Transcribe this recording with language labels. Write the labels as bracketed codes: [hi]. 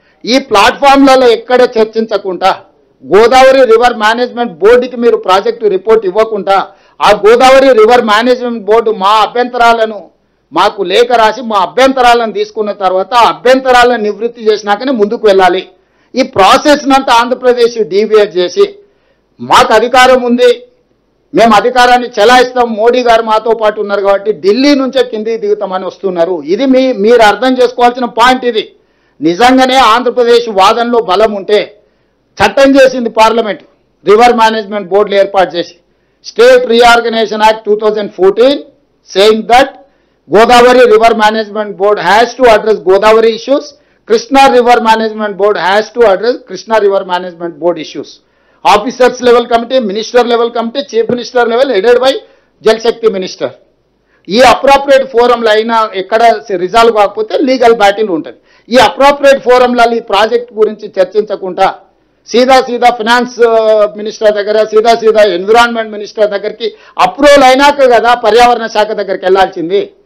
[te] ఈ ప్లాట్ఫామ్లలో ఎక్కడ చర్చించకుండా Godavari river management బోర్డుకి మీరు ప్రాజెక్టు రిపోర్ట్ ఇవ్వకుండా ఆ గోదావరి రివర్ మేనేజ్మెంట్ బోర్డు మా అభ్యంతరాలను మాకు లేఖ రాసి మా అభ్యంతరాలను తీసుకున్న తర్వాత ఆ అభ్యంతరాలను నివృత్తి చేసినాకనే ముందుకు వెళ్ళాలి. ఈ ప్రాసెస్నంతా ఆంధ్రప్రదేశ్ డీవియేట్ చేసి మాకు అధికారం ఉంది, మేము అధికారాన్ని చెలాయిస్తాం, మోడీ గారు మాతో పాటు ఉన్నారు కాబట్టి ఢిల్లీ నుంచే కిందికి దిగుతామని వస్తున్నారు. ఇది మీరు అర్థం చేసుకోవాల్సిన పాయింట్. ఇది నిజంగానే ఆంధ్రప్రదేశ్ వాదనలో బలం ఉంటే చట్టం చేసింది పార్లమెంట్, రివర్ మేనేజ్మెంట్ బోర్డులు ఏర్పాటు చేసి state reorganisation act 2014 [en] saying that Godavari River Management Board has to address Godavari issues, Krishna River Management Board has to address Krishna River Management Board issues. Officers level committee, minister level committee, chief minister level headed by Jal Shakti minister. [te] ఈ appropriate ఫోరంలో అయినా ఎక్కడ resolve కాకపోతే legal battle ఉంటుంది. ఈ appropriate ఫోరంలలో ఈ project గురించి చర్చించకుండా సీదా finance minister దగ్గర, సీదా ఎన్విరాన్మెంట్ మినిస్టర్ దగ్గరికి అప్రూవల్ అయినాక కదా పర్యావరణ శాఖ దగ్గరికి వెళ్లాల్సింది.